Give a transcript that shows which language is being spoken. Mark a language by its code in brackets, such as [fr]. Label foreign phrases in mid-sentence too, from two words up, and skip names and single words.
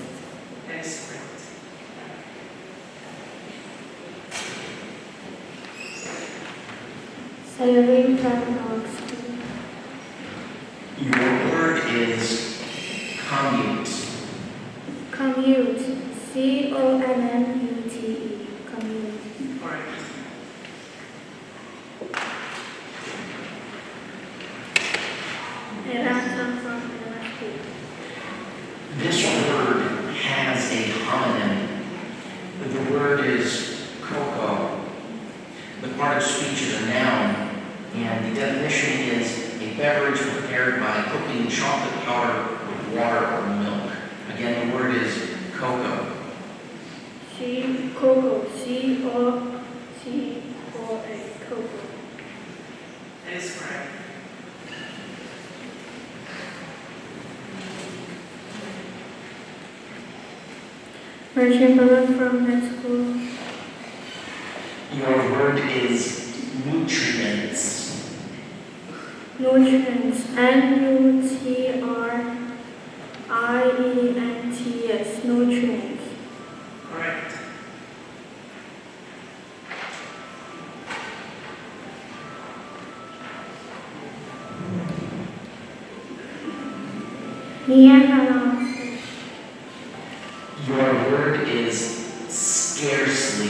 [en] That is correct. Sayuri from Public School. Your word is commute. Commute. C-O-M-M-U-T-E. Commute. Correct. Erasmus from Miller School. This word has a homonym. The word is cocoa. The part of speech is a noun, and the definition is a beverage prepared by cooking chocolate powder with water or milk. Again, the word is cocoa. Cocoa. C-O-C-O-A. Cocoa. That is correct. Merchant Bella from Med School. Your word is nutrients. Nutrients. N-U-T-R-I-E-N-T-S. Nutrients. Correct. Mia Hannah. Your word is scarcely.